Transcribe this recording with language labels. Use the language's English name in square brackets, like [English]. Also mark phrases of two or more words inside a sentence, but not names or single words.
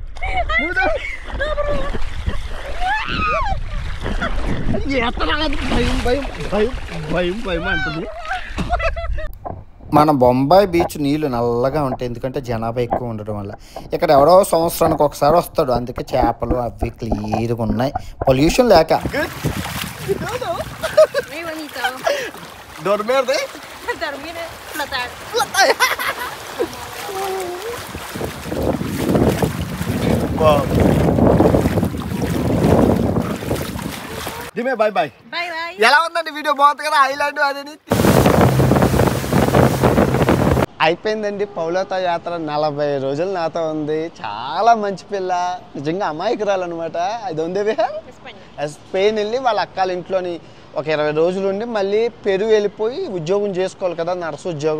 [Telugu] భయం భయం భయం భయం భయం అంటుంది. మన బొంబాయి బీచ్ నీళ్ళు నల్లగా ఉంటాయి, ఎందుకంటే జనాభా ఎక్కువ ఉండడం వల్ల. ఇక్కడ ఎవరో సంవత్సరానికి ఒకసారి వస్తాడు, అందుకే చేపలు అవి క్లియర్గా ఉన్నాయి, పొల్యూషన్ లేక. [Spanish] Muy bonito. Dormir de Dormir es flotar. Dime [English] bye bye. Bye bye. [Telugu] ఎలా ఉందండి వీడియో? బాగుంది కదా, ఐలాండ్ అనేది. అయిపోయిందండి పౌలత యాత్ర. 40 రోజులు నాతో ఉంది. చాలా మంచి పిల్ల, నిజంగా అమాయకురాలన్నమాట. అది ఉంది స్పెయిన్ వెళ్ళి వాళ్ళ అక్కల ఇంట్లోని ఒక 20 రోజులు ఉండి మళ్ళీ పెరుగు వెళ్ళిపోయి ఉద్యోగం చేసుకోవాలి కదా, నర్సు ఉద్యోగం.